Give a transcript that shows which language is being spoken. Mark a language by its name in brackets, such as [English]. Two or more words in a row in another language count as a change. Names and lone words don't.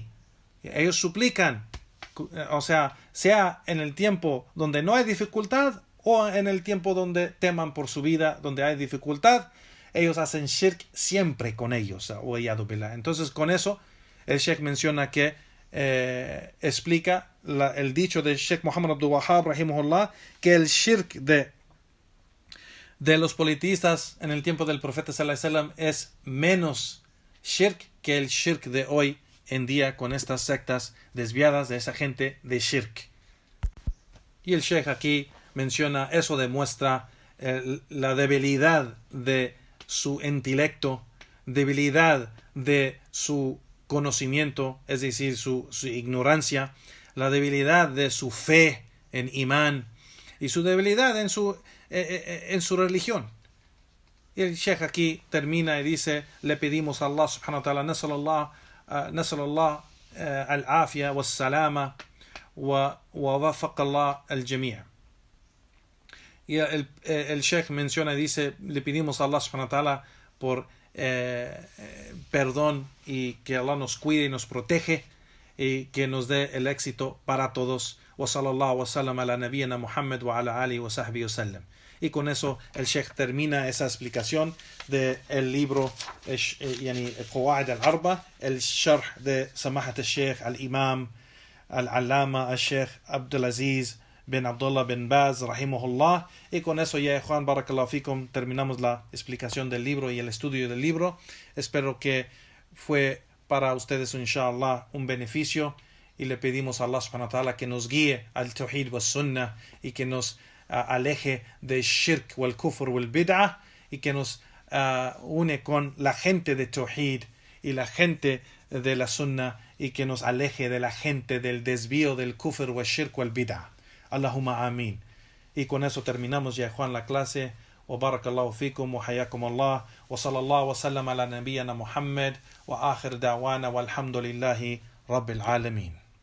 [Spanish] Ellos suplican, o sea en el tiempo donde no hay dificultad o en el tiempo donde teman por su vida, donde hay dificultad, ellos hacen shirk siempre con ellos. Entonces con eso el Sheikh menciona que explica el dicho de Sheikh Muhammad Abdul Wahhab rahimahullah, que el shirk de los politeístas en el tiempo del profeta [Arabic] صلى الله عليه وسلم [Spanish] es menos shirk que el shirk de hoy en día con estas sectas desviadas de esa gente de shirk. Y el Sheikh aquí menciona, eso demuestra la debilidad de su intelecto, debilidad de su conocimiento, es decir, su ignorancia, la debilidad de su fe en imán y su debilidad en su religión. Y el Sheikh aquí termina y dice, le pedimos a [Arabic] الله سبحانه وتعالى, نسأل الله العافية والسلامة ووفق الله الجميع. [Spanish] Y el Sheikh menciona y dice, le pedimos a [Arabic] الله سبحانه وتعالى [Spanish] por perdón y que Allah nos cuide y nos protege y que nos dé el éxito para todos. [Arabic] وصلى الله وسلم على نبينا محمد وعلى آله وصحبه وسلم. [Spanish] Y con eso el Sheikh termina esa explicación del libro [Arabic] يعني القواعد الأربع, [Spanish] el sharh de [Arabic] سماحة الشيخ الإمام العلامة الشيخ عبد العزيز [Spanish] bin Abdullah bin Baz rahimahullah. Y con eso ya, Juan, [Arabic] بارك الله فيكم, [Spanish] terminamos la explicación del libro y el estudio del libro. Espero que fue para ustedes, inshallah, un beneficio, y le pedimos a [Arabic] الله سبحانه وتعالى [Spanish] que nos guíe al [Arabic] التوحيد والسنة [Spanish] y que nos aleje del [Arabic] الشرك والكفر والبدعة, [Spanish] y que nos une con la gente de tawhid y la gente de la sunnah, y que nos aleje de la gente del desvío del [Arabic] الكفر والشرك والبدعة. اللهم آمين. [Spanish] Y con eso terminamos ya, Juan, la clase. [Arabic] وبارك الله فيكم وحياكم الله وصلى الله وسلم على نبينا محمد وآخر دعوانا والحمد لله رب العالمين.